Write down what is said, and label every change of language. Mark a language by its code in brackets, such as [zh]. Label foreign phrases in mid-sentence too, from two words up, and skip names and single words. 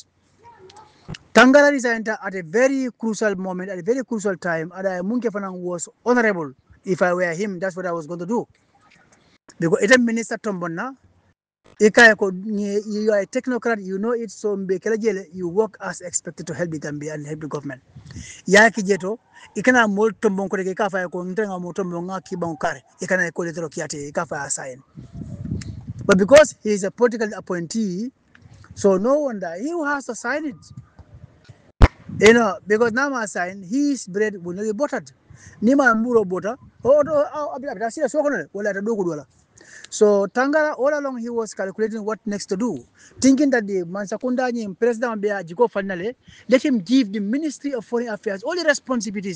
[en] Tangara resigned at a very crucial moment, at a very crucial time, and Munke Fanang was honorable. If I were him, that's what I was going to do. Because it's a minister Tombona, you are a technocrat, you know it, so you work as expected to help the Gambia and help the government. [man] Yaki jeto, ikana mol tombon kore kafa ya ko ntenga mo tombonga kibankare, ikana ko letero kiate kafa assign. [en] But because he is a political appointee, so no wonder he has to sign it. You know, because now I sign, his bread will not be buttered. [man] Nima muro [en] butter, so Tangara, all along he was calculating what next to do, thinking that the Mansakunda President Jiko finally let him give the Ministry of Foreign Affairs all the responsibilities.